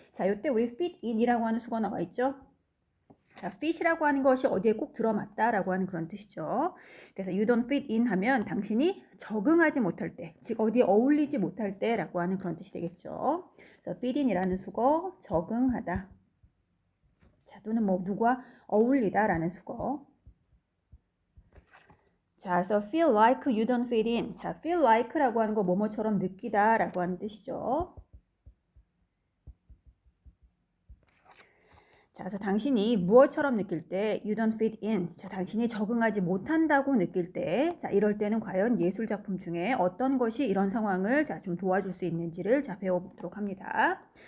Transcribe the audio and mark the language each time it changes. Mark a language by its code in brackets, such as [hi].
[ko] 자, 이때 우리 fit in이라고 하는 수가 나와 있죠. 자, fit이라고 하는 것이 어디에 꼭 들어맞다라고 하는 그런 뜻이죠. 그래서 [en] you don't fit in [ko] 하면 당신이 적응하지 못할 때, 즉 어디에 어울리지 못할 때라고 하는 그런 뜻이 되겠죠. 그래서 fit in이라는 수거, 적응하다. 자, 또는 뭐 누구와 어울리다라는 수거. 자, 그래서 [en] feel like you don't fit in. [ko] 자, feel like라고 하는 거 뭐뭐처럼 느끼다라고 하는 뜻이죠. 자, 그래서 당신이 무엇처럼 느낄 때 [en] you don't fit in. [ko] 자, 당신이 적응하지 못한다고 느낄 때, 자, 이럴 때는 과연 예술 작품 중에 어떤 것이 이런 상황을 자, 좀 도와줄 수 있는지를 자, 배워보도록 합니다.